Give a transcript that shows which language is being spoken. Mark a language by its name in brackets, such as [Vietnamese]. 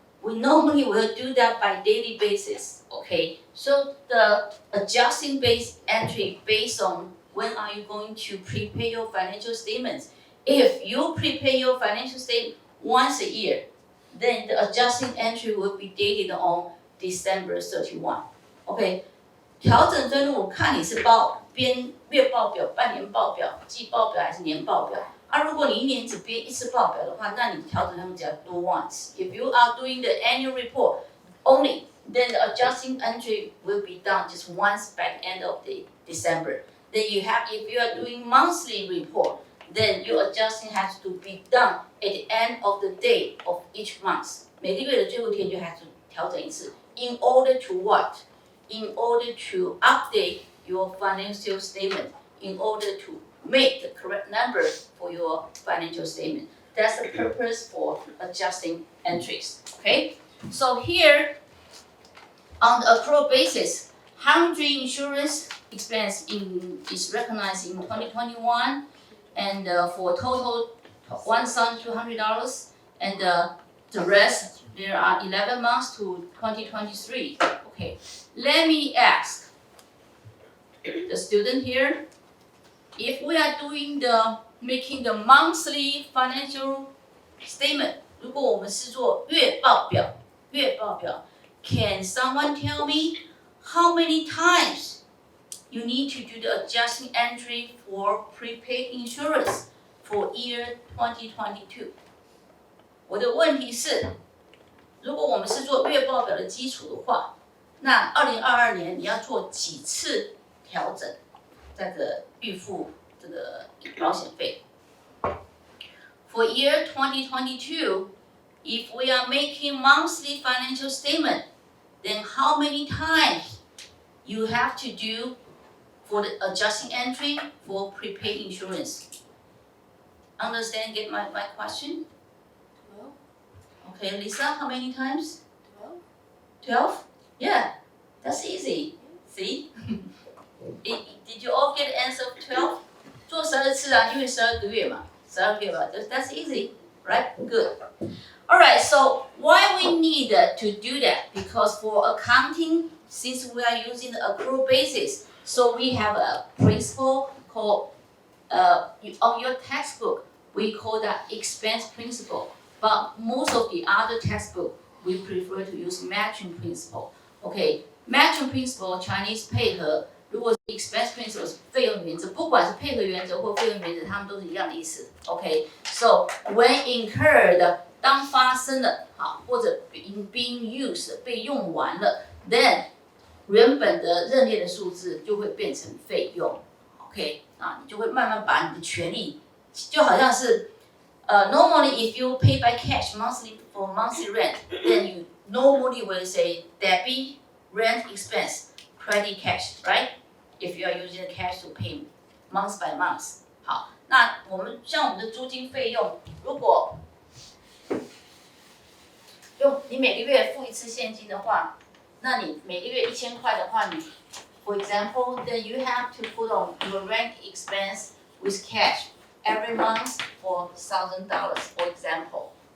[English] We normally will do that by daily basis. Okay, so the adjusting base entry based on when are you going to prepay your financial statements. If you prepay your financial statement once a year, then the adjusting entry will be dated on December 31. [Chinese] Okay, 调整分录看你是编月报表、半年报表、季报表还是年报表。如果你一年只编一次报表的话，那你调整他们只要多 [English] once. If you are doing the annual report only, then the adjusting entry will be done just once by the end of the December. Then if you are doing monthly report, then your adjusting has to be done at the end of the day of each month. [Chinese] 每个月的最后一天就还是调整一次。 [English] In order to what? In order to update your financial statement. In order to make the correct number for your financial statement. That's the purpose for adjusting entries. Okay? So here, on the accrual basis, 100 insurance expense is recognized in 2021, and for total $1,200, and the rest there are 11 months to 2023. Okay, let me ask the student here, if we are doing making the monthly financial statement, [Chinese] 如果我们是做月报表， [English] can someone tell me how many times you need to do the adjusting entry for prepaid insurance for year 2022? [Chinese] 我的问题是，如果我们是做月报表的基础的话，那2022年你要做几次调整这个预付这个保险费？ [English] For year 2022, if we are making monthly financial statement, then how many times you have to do for the adjusting entry for prepaid insurance? Understand, get my question? 12. Okay, Lisa, how many times? 12. 12? Yeah, that's easy. See? Did you all get the answer of 12? [Chinese] 做12次啊，因为12个月嘛，12个月吧， [English] that's easy, right? Good. Alright, so why we need to do that? Because for accounting, since we are using the accrual basis, so we have a principle called, on your textbook, we call that expense principle. But most of the other textbook, we prefer to use matching principle. [Chinese] Okay, matching principle Chinese 配合，如果 expense principle 是费用原则，不管是配合原则或费用原则，它们都是一样的意思。 [English] Okay, so when incurred [Chinese] 当发生了，好，或者 [English] being used [Chinese] 被用完了 ，then 原本的认列的数字就会变成费用。 [English] OK， [Chinese] 啊，你就会慢慢把你的权利，就好像是 [English] normally if you pay by cash monthly for monthly rent, then you normally will say debit rent expense credit cash, right? If you are using the cash to pay month by month. [Chinese] 好，那我们像我们的租金费用，如果你每个月付一次现金的话，那你每个月1000块的话，你 [English] for example, then you have to put on your rent expense with cash every month for $1,000, for example.